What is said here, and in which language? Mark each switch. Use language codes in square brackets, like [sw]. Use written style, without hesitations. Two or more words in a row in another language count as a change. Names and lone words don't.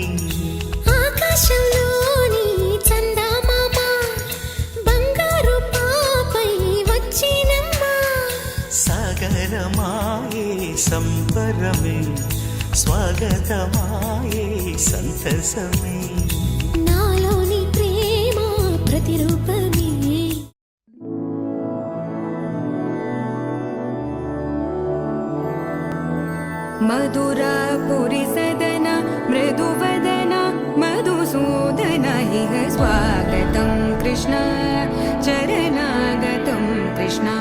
[te] ఆకాశంలోని చందమామ బంగారు పాపై వచ్చినమ్మా సాగరమాయే సంబరమే స్వాగతమాయే సంతసమే నాలోని ప్రేమ ప్రతిరూపమే [sa] मधुरापुरि सदन मृदुवदन मधुसूदन इह स्वागतं कृष्ण चरणागतं कृष्ण